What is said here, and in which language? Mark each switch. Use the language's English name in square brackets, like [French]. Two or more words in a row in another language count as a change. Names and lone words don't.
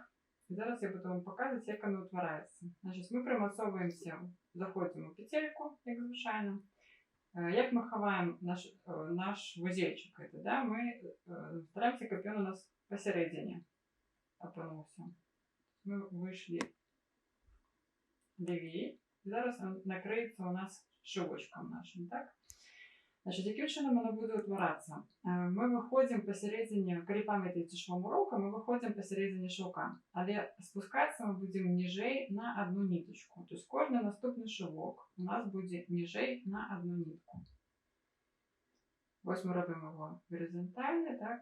[Belarusian] І зараз я буду вам паказваць, як оно ўтвараецца. Значыць, мы прымацоўваемся, заходзім у петельку, як звычайна. Як мы хаваем наш вузельчик, это, да, мы стараемся, каб ён у нас пасярэдзіне апынуўся. [Russian] Мы вышли левее. [Belarusian] Зараз он накрыецца у нас шывочком нашим, так? Значит, якім чынам оно будзе ўтварацца? Мы выходзім пасярэдзіне, калі памятаеце швом урока, мы выходзім пасярэдзіне шаўка, але спускацца мы будзем ніжэй на одну нітачку. То есть кожны наступны шывок у нас будзе ніжэй на одну нітку. Вось мы робім его горизонтальны, так?